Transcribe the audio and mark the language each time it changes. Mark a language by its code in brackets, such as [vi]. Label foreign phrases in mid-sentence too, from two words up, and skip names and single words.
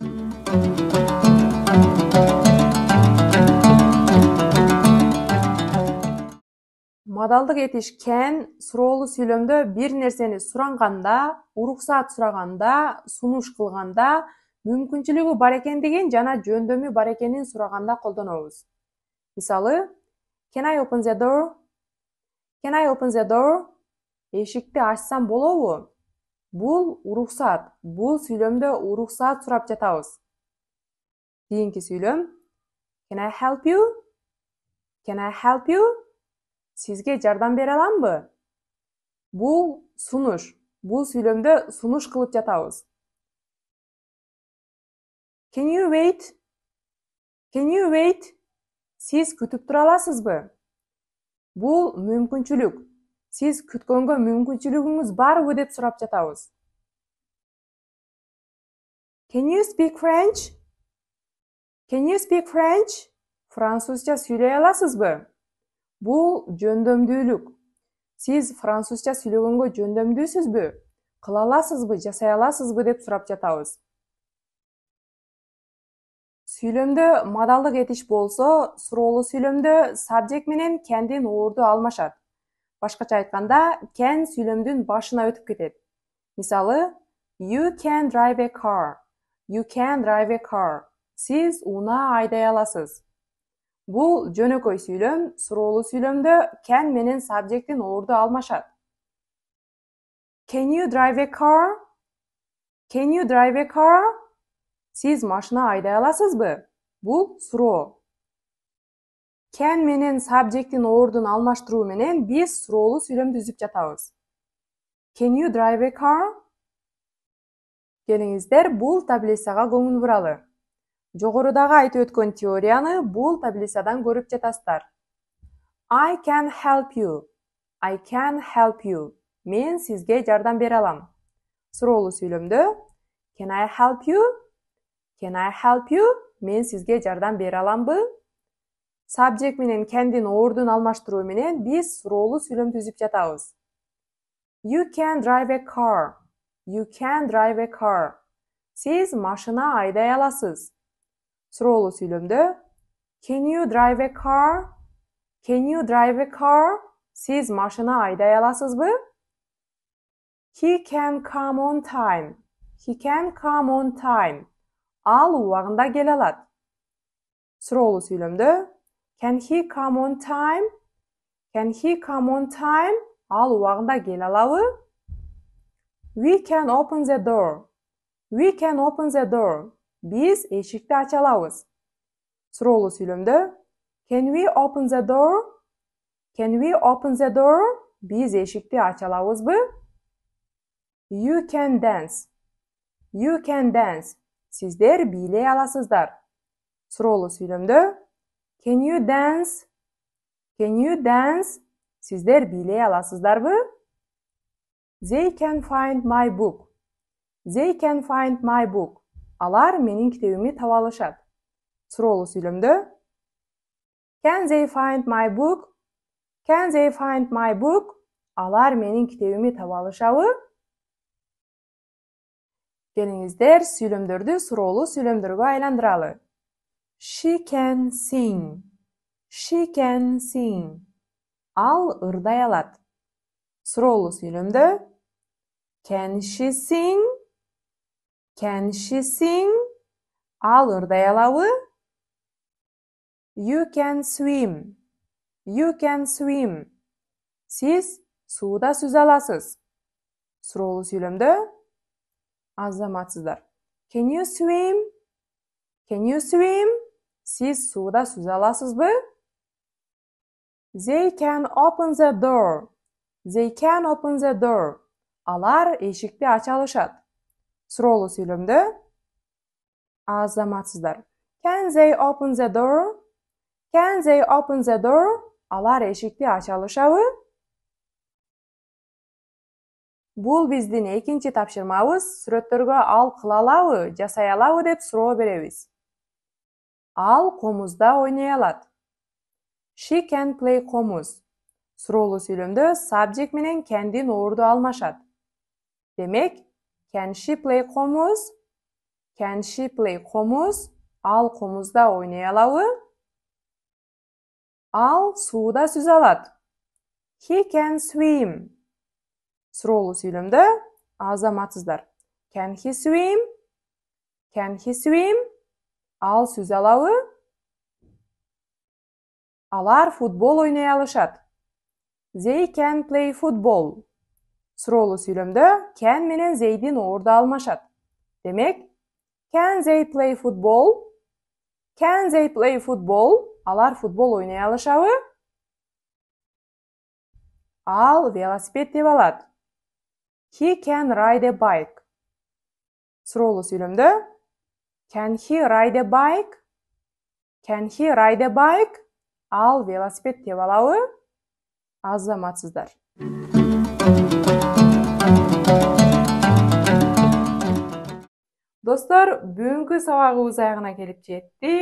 [ky] Модалдык этиш can суроолуу сүйлөмдө бир нерсени суранганда, уруксаат сураганда, сунуш кылганда, мүмкүнчүлүгү бар экендигин жана жөндөмү бар экенин сураганда колдонобуз. Мисалы, [en] can I open the door? Can I open the door? [ky] Эшикти ачсам болобу? Бул уруксаат. Бул сүйлөмдө уруксаат сурап жатабыз. Кийинки сүйлөм [en] Can I help you? Can I help you? [ky] Сизге жардам бере аламбы? Бул сунуш. Бул сүйлөмдө сунуш кылып жатабыз. [en] Can you wait? Can you wait? [ky] Сиз күтүп тура аласызбы? Бул мүмкүнчүлүк. Сиз күткөнгө мүмкүнчүлүгүңүз барбы деп сурап жатабыз. [en] Can you speak French? Can you speak French? [ky] Французча сүйлөй аласызбы? Бул жөндөмдүүлүк. Сиз французча сүйлөгөнгө жөндөмдүүсүзбү? Кыла аласызбы, жасай аласызбы деп сурап жатабыз. Сүйлөмдө модалдык этиш болсо, суроолуу сүйлөмдө subject менен can'дин орду алмашат. Башкача айтканда, can сүйлөмдүн башына өтүп кетет. Мисалы, [en] you can drive a car. You can drive a car. [ky] Сиз унаа айдай аласыз. Бул жөнөкөй сүйлөм, суроолуу сүйлөмдө can менен subject'ин орду алмашат. [en] Can you drive a car? Can you drive a car? [ky] Сиз машина айдай аласызбы? Бул суроо. Can менен subject'ин ордун алмаштыруу менен биз суроолуу сүйлөмдү түзүп жатабыз. [en] Can you drive a car? [ky] Келиңиздер, бул таблицага көңүл буралы. Жогорудагы айтып өткөн теорияны бул таблицадан көрүп жатасыздар. [en] I can help you. I can help you. [ky] Мен сизге жардам бере алам. Суроолуу сүйлөмдө [en] Can I help you? Can I help you? [ky] Мен сизге жардам бере аламбы? Subject менен can'дин ордун алмаштыруу менен биз суроолуу сүйлөм түзүп жатабыз. [en] You can drive a car. You can drive a car. [ky] Сиз машина айдай аласыз. Суроолуу сүйлөмдө [en] Can you drive a car? Can you drive a car? [ky] Сиз машина айдай аласызбы? [en] He can come on time. He can come on time. [ky] Ал убагында келе алат. Суроолуу сүйлөмдө [en] Can he come on time? Can he come on time? [ky] Ал убагында келе алабы? [en] We can open the door. We can open the door. [ky] Биз эшикти ача алабыз. Суроолуу сүйлөмдө [en] Can we open the door? Can we open the door? [ky] Биз эшикти ача алабызбы? [en] You can dance. You can dance. [ky] Сиздер бийлей аласыздар. Суроолуу сүйлөмдө [en] Can you dance? Can you dance? [ky] Сиздер бийлей аласыздарбы? [en] They can find my book. They can find my book. [ky] Алар менин китебимди таба алышат. Суроолуу сүйлөмдө [en] Can they find my book? Can they find my book? [ky] Алар менин китебимди таба алышабы? Келиңиздер, сүйлөмдөрдү суроолуу сүйлөмдөргө айландыралы. [en] She can sing. She can sing. [ky] Ал ырдай алат. Суроолуу сүйлөмдө [en] Can she sing? Can she sing? [ky] Ал ырдай алабы? You can swim. You can swim. Сиз сууда сүзө аласыз. Суроолуу сүйлөмдө азаматсыздар. [en] Can you swim? Can you swim? [ky] Сиз сууда сүзө аласызбы? [en] They can open the door. They can open the door. [ky] Алар эшикти ача алышат. Суроолуу сүйлөмдө азаматсыздар. [en] Can they open the door? Can they open the door? [ky] Алар эшикти ача алышабы? Бул биздин экинчи тапшырмабыз. Сүрөттөргө ал кыла алабы, жасай алабы деп суроо беребиз. Ал комузда ойной алат. [en] She can play комуз. [ky] Суроолуу сүйлөмдө subject менен can'дин орду алмашат. Демек, [en] can she play комуз? Can she play комуз? [ky] Ал комузда ойной алабы? Ал сууда сүзө алат. [en] He can swim. [ky] Суроолуу сүйлөмдө азаматсыздар. [en] Can he swim? Can he swim? [ky] Ал сүзө алабы? Алар футбол ойной алышат. [en] They can play football. [ky] Суроолуу сүйлөмдө can менен they'дин орду алмашат. Демек, [en] can they play football? Can they play football? [ky] Алар футбол ойной алышабы? Ал велосипед тебе алат. [en] He can ride a bike. [ky] Суроолуу сүйлөмдө [en] can he ride a bike? Can he ride a bike? [ky] Ал велосипед тебе алабы? Азаматсыздар. Достор, бүгүнкү сабагыбыз аягына келип жетти.